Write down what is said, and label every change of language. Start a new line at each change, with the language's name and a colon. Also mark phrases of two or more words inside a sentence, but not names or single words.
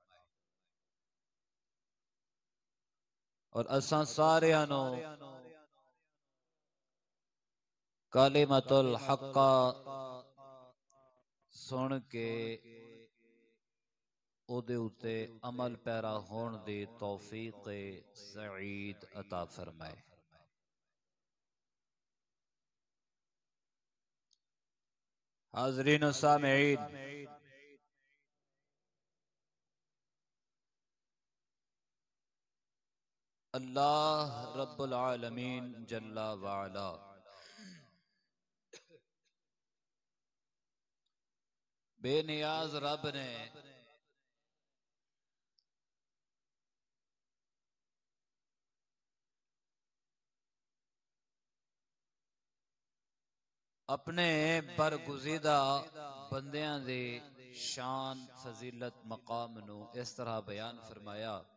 Punjabi: ਅਤੇ ਅਸਾਂ ਸਾਰਿਆਂ ਨੂੰ ਕਲਿਮਤੁਲ ਹੱਕਾ ਸੁਣ ਕੇ ਓਹਦੇ ਉੱਤੇ ਅਮਲ ਪੈਰਾ ਹੋਣ ਦੀ ਤੌਫ਼ੀਕ ਸਈਦ ਅਤਾ ਫ਼ਰਮਾਏ।
Urdu: حاضرین سامعین,
Arabic: الله رب العالمين جل وعلا
Punjabi: ਬੇਨਿਆਜ਼ ਰੱਬ ਨੇ ਆਪਣੇ ਬਰਗੁਜ਼ੀਦਾ ਬੰਦਿਆਂ ਦੀ ਸ਼ਾਨ ਫ਼ਜ਼ੀਲਤ ਮਕਾਮ ਨੂੰ ਇਸ ਤਰ੍ਹਾਂ ਬਯਾਨ ਫ਼ਰਮਾਇਆ।